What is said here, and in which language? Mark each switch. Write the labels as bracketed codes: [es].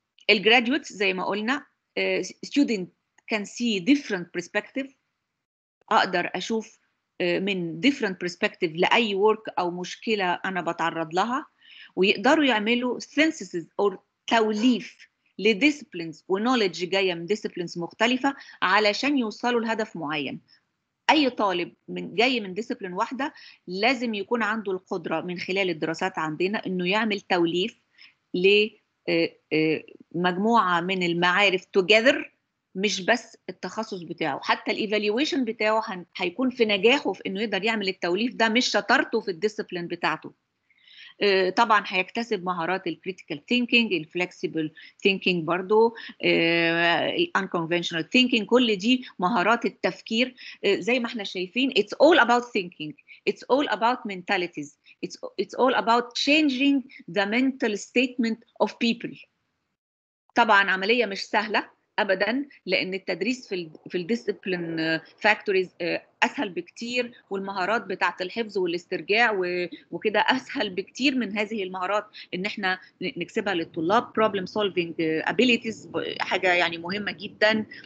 [en] الجراديوتس [ar] زي ما قلنا [en] student can see different perspective. [ar] اقدر اشوف من [en] different perspective [ar] لاي work او مشكله انا بتعرض لها ويقدروا يعملوا [en] synthesis or [ar] توليف لديسبلينز ونوليدج جايه من ديسبلينز مختلفه علشان يوصلوا لهدف معين. اي طالب جاي من ديسبلين واحده لازم يكون عنده القدره من خلال الدراسات عندنا انه يعمل توليف لمجموعه من المعارف together مش بس التخصص بتاعه. حتى الايفالويشن بتاعه هيكون في نجاحه في انه يقدر يعمل التوليف ده مش شطارته في الديسبلين بتاعته. طبعا هيكتسب مهارات الكريتيكال ثينكينج الفلكسبل ثينكينج برضو الانكونفنشنال ثينكينج. كل دي مهارات التفكير زي ما احنا شايفين. [en] it's all about thinking, it's all about mentalities, it's all about changing the mental statement of people. [ar] طبعا عملية مش سهلة ابدا لان التدريس في الديسيبلين فاكتوريز اسهل بكتير والمهارات بتاعه الحفظ والاسترجاع وكده اسهل بكتير من هذه المهارات ان احنا نكسبها للطلاب. [en] problem solving abilities [ar] حاجه يعني مهمه جدا.